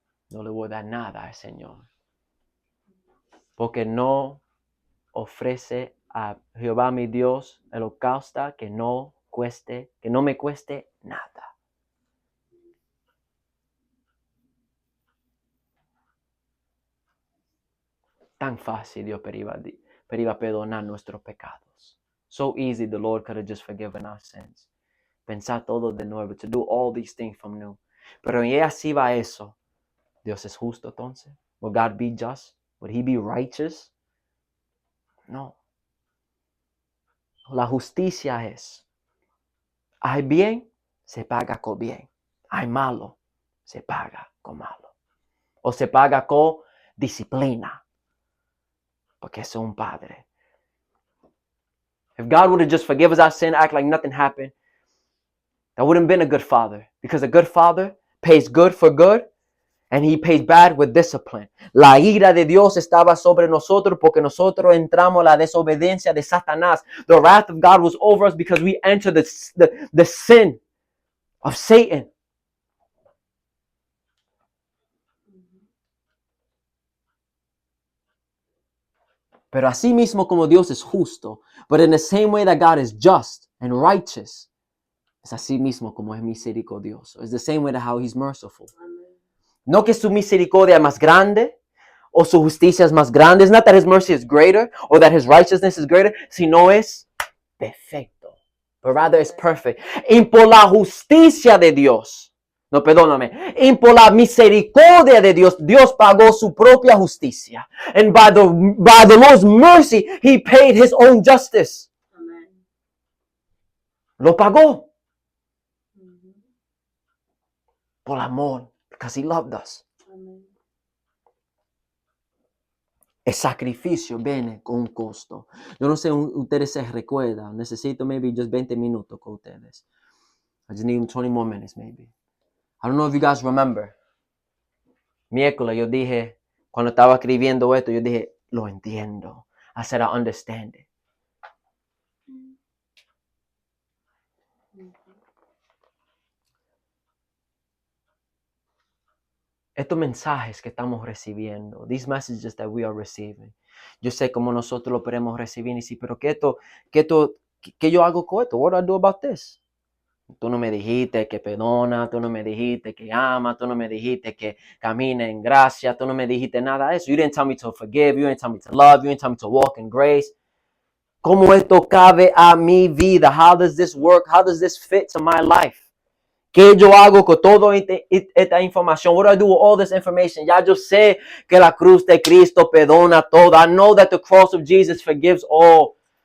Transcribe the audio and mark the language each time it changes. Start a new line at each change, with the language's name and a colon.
Spanish: No le voy a dar nada al Señor, porque no ofrece a Jehová mi Dios el holocausto que no me cueste nada. Tan fácil Dios iba perdonar nuestros pecados.
English: So easy the Lord could have just forgiven our sins.
Spanish: Pensar todo de nuevo,
English: to do all these things from new.
Spanish: Pero y así va eso. Dios es justo entonces.
English: Will God be just? Would he be righteous? No.
Spanish: La justicia es, hay bien, se paga con bien. Hay malo, se paga con malo. O se paga con disciplina. Porque es un padre.
English: If God would have just forgiven us our sin, act like nothing happened, that wouldn't have been a good father. Because a good father pays good for good, and he pays bad with discipline.
Spanish: La ira de Dios estaba sobre nosotros porque nosotros entramos la desobediencia de Satanás.
English: The wrath of God was over us because we entered the sin of Satan.
Spanish: Pero así mismo como Dios es justo,
English: but in the same way that God is just and righteous,
Spanish: es así mismo como es misericordioso.
English: It's the same way that how he's merciful.
Spanish: No que su misericordia es más grande o su justicia es más grande.
English: It's not that his mercy is greater or that his righteousness is greater,
Spanish: sino es perfecto.
English: But rather it's perfect.
Spanish: Y por la justicia de Dios, no, perdóname. Y por la misericordia de Dios, Dios pagó su propia justicia.
English: And by the Lord's mercy, he paid his own justice. Amen.
Spanish: Lo pagó. Por amor,
English: because he loved us. Amen.
Spanish: El sacrificio viene con un costo. Yo no sé, ustedes se recuerdan. Necesito
English: maybe just
Spanish: 20 minutos con ustedes.
English: I just need 20 more minutes maybe. I don't know if you guys remember.
Spanish: Miércoles yo dije, cuando estaba escribiendo esto, yo dije, lo entiendo.
English: I said, I understand it.
Spanish: Estos mensajes que estamos recibiendo,
English: these messages that we are receiving,
Spanish: yo sé cómo nosotros lo podemos recibir y decir, pero ¿qué yo hago con esto?
English: What do I do about this?
Spanish: Tú no me dijiste que perdona, tú no me dijiste que ama, tú no me dijiste que camina en gracia, tú no me dijiste nada de eso.
English: You didn't tell me to forgive, you didn't tell me to love, you didn't tell me to walk in grace.
Spanish: ¿Cómo esto cabe a mi vida? How does this work?
English: How does this fit to my life?
Spanish: ¿Qué yo hago con toda esta información?
English: What do I do with all this information?
Spanish: Ya yo sé que la cruz de Cristo perdona todo.
English: I know that the cross of Jesus forgives all.